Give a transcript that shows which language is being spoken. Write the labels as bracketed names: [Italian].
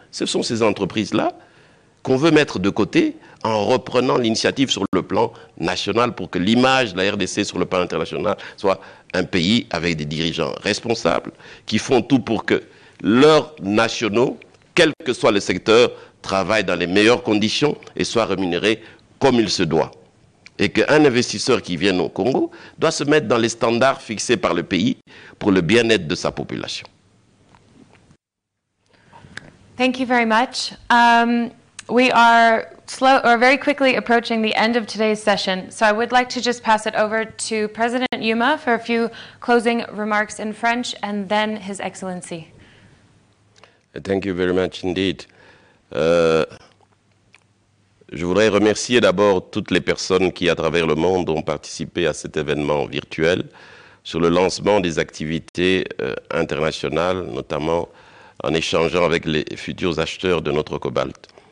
[French] Ce sont ces entreprises-là qu'on veut mettre de côté en reprenant l'initiative sur le plan national pour que l'image de la RDC sur le plan international soit un pays avec des dirigeants responsables qui font tout pour que leurs nationaux, quel que soit le secteur, travaille dans les meilleures conditions et soit rémunéré comme il se doit. Et qu'un investisseur qui vient au Congo doit se mettre dans les standards fixés par le pays pour le bien-être de sa population. [English] Thank you very much. We are very quickly approaching the end of today's session, so I would like to just pass it over to President Yuma for a few closing remarks in French, and then His Excellency. Thank you very much indeed. [French] Je voudrais remercier d'abord toutes les personnes qui, à travers le monde, ont participé à cet événement virtuel sur le lancement des activités internationales, notamment en échangeant avec les futurs acheteurs de notre cobalt.